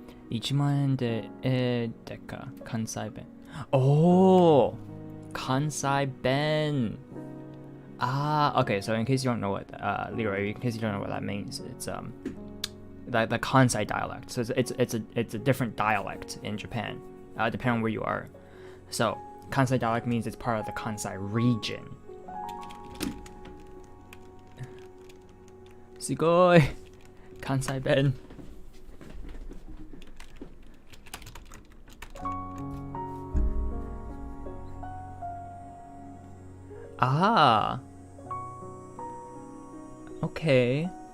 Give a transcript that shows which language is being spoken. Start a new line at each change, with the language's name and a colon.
Japanese: 1万円ででか関西弁。おー、関西弁。
English: Ah, okay. So in case you don't know what Leroy, in case you don't know what that means, it's the Kansai dialect. So it's a different dialect in Japan, depending on where you are. So Kansai dialect means it's part of the Kansai region.
Japanese: すごい 関西弁
English: Ah, okay.